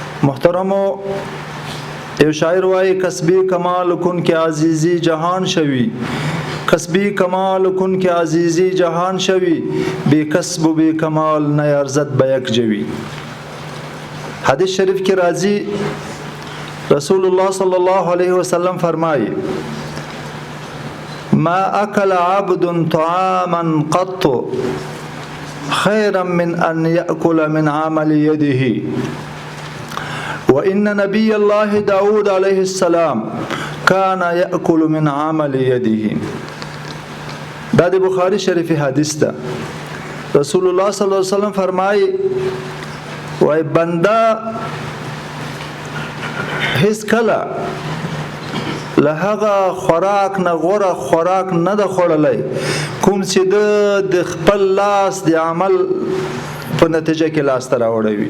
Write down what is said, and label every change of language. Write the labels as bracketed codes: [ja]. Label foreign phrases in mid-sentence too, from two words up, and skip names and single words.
[ps] محترمو، یو شاعر وای [fa] کسبی کمال کن که عزیزی جهان شوی، کسبی کمال کن که عزیزی جهان شوی، بی کسب و بی کمال نیارزد به یک جوی. [ps] حدیث شریف کی راضی [ar] رسول الله صلی الله علیه وسلم فرمایی ما اکل عبد طعاما قط خيرا من أن يأكل من عمل يده وإن نبي الله داود عليه السلام كان يأكل من عمل يده. [ps] دا د بخاری شریف حدیث ده. رسول الله [ar] صلی الله علیه وسلم [ps] فرمای وای بنده هیڅ کله له هغه خوراک نه غوره خوراک نه ده خوړلی کوم چې د خپل لاس د عمل په نتیجه کې لاسته راوړی وي.